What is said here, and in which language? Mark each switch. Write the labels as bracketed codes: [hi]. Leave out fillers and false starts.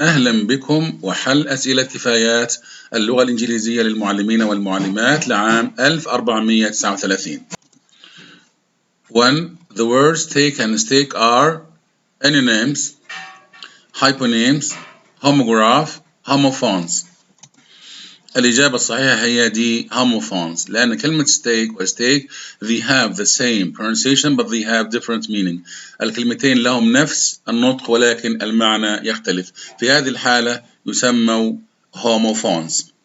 [ar] أهلا بكم وحل أسئلة كفايات اللغة الإنجليزية للمعلمين والمعلمات لعام 1439. 1. [en] The words take and stake are antonyms, hyponyms, homograph, homophones. [ar] الإجابة الصحيحة هي دي [en] homophones، [ar] لأن كلمة [en] stake و stake they have the same pronunciation but they have different meaning. [ar] الكلمتين لهم نفس النطق ولكن المعنى يختلف. في هذه الحالة يسموا homophones.